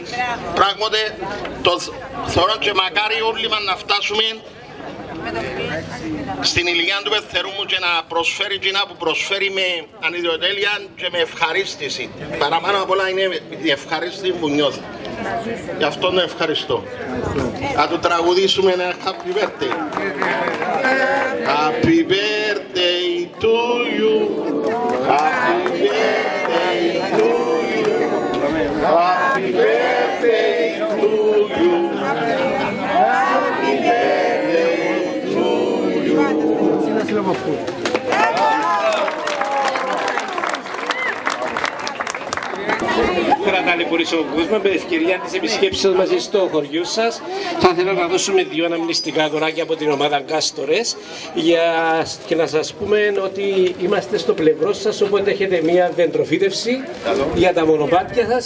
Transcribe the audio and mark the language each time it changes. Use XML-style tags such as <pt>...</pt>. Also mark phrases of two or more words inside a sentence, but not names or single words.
<el>Πράγματι, το θεωρώ και μακάρι όλοι μας να φτάσουμε στην ηλικία του πεθερού μου και να προσφέρει εκείνα που προσφέρει με ανιδιοτέλεια και με ευχαρίστηση. Παραπάνω απ' όλα είναι η ευχαρίστηση που νιώθω. Γι' αυτό τον ευχαριστώ. Θα του τραγουδήσουμε ένα</el> <en>happy birthday. Happy birthday to you. Happy birthday to you. Happy birthday to you. Happy birthday to you.</en> <el>Τώρα ταλαιπωρήσω ο κόσμο με ευκαιρία της επισκέψεως μαζί στο χωριό σας. Θα ήθελα να δώσουμε 2 αναμνηστικά δωράκια από την ομάδα Κάστορες και να σας πούμε ότι είμαστε στο πλευρό σας, οπότε έχετε μια δεντροφύτευση για τα μονοπάτια σας.</el>